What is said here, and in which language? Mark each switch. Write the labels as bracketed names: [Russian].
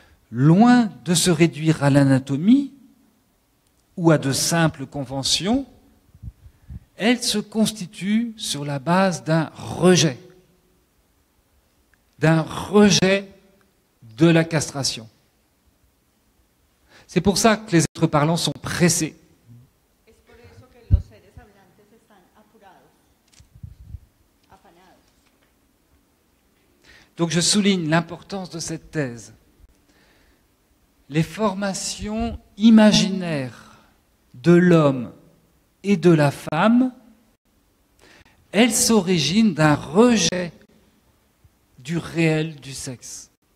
[French] loin de se réduire à l'anatomie ou à de simples conventions, elle se constitue sur la base d'un rejet de la castration. C'est pour ça que les êtres parlants sont pressés. [Spanish] Es por eso que los seres hablantes están apurados, afanados. [French] Donc je souligne l'importance de cette thèse. Les formations imaginaires de l'homme et de la femme, elles s'originent d'un rejet du réel du sexe.